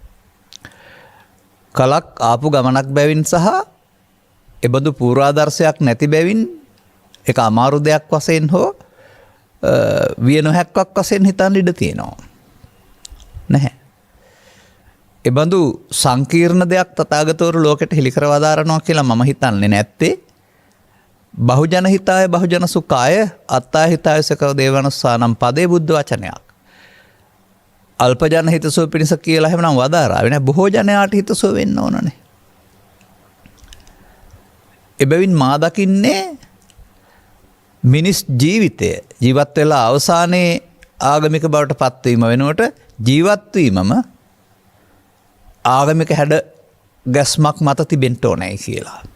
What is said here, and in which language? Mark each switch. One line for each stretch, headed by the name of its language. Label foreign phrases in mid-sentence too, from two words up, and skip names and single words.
Sinhala: කලක් ආපු ගමනක් බැවින් සහ එබඳු පූර්වාදර්ශයක් නැති බැවින් ඒක අමාරු දෙයක් වශයෙන් හෝ විය නොහැක්කක් වශයෙන් හිතන්න ඉඩ තියෙනවා. නැහැ. එබඳු සංකීර්ණ දෙයක් තථාගතවරු ලෝකෙට හෙළි කර වදාරනවා කියලා මම හිතන්නේ නැත්තේ.
Pali: බහුජන හිතාය බහුජන සුඛාය අත්තා හිතාය සකව දේවනස්සානම්
Sinhala: පදේ බුද්ධ වචනයක්. අල්ප ජන හිතසුව පිණිස කියලා එහෙමනම් වදාරාවේ නෑ. බොහෝ ජනයාට හිතසුව වෙන්න ඕනනේ. එබැවින් මා දකින්නේ මිනිස් ජීවිතය ජීවත් වෙලා අවසානයේ ආගමික බවට පත්වීම වෙනුවට ජීවත් වීමම ආගමික හැඩ ගැස්මක් මත තිබෙන්න ඕනේ කියලා.